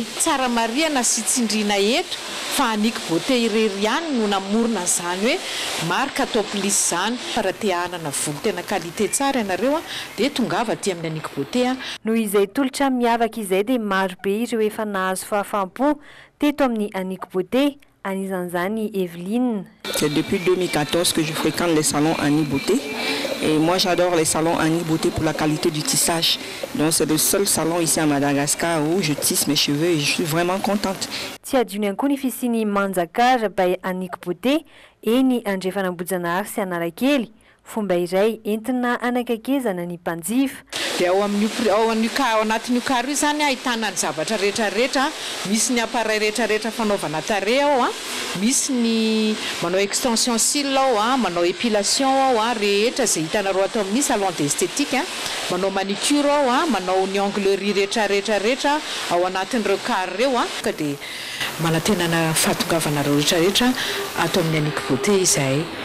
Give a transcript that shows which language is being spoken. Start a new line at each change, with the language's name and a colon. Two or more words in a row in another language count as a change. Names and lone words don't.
Malagasy: Tsara mariana sy tsindriana eto fa Annick Beauté irery ihany no namorona izany hoe marka
English: top list
Malagasy: zany. Raha te hanana volo tena qualité tsara ianareo dia tongava aty amin'ny Annick Beauté. Noho izay tolotra miavaka izay dia maro be ireo efa nahazo fahafampo teto amin'ny Annick Beauté, anisan'izany Evelyne.
French: C'est depuis 2014 que je fréquente les salons Annick Beauté. Et moi, j'adore les salons Annick Beauté pour la qualité du tissage. Donc, c'est le seul salon ici à Madagascar où je tisse mes cheveux et je suis vraiment contente.
Malagasy: Tsy adino ihany koa ny fisiany Manjakara by Annick Beauté eny Andrefanambojanahary sy Analakely. Fomba iray entina anakakezana ny mpanjifa. Dia ao anatin'io carro io zany ahitana ny zavatra rehetrarehetra, misy ny appareil rehetrarehetra fanaovana tarehy ao misy ny manao
French: extension cils
Malagasy: ao manao épilation ao rehetra izay hitanareo atao amin'ny
French: salon d'esthétique
Malagasy: manao manicure ao manao ny onglerie rehetrarehetra ao anatin'ireo carro ireo ka dia manantenana fahatongavanareo rehetrarehetra atao amin'ny Annick Beauté izay.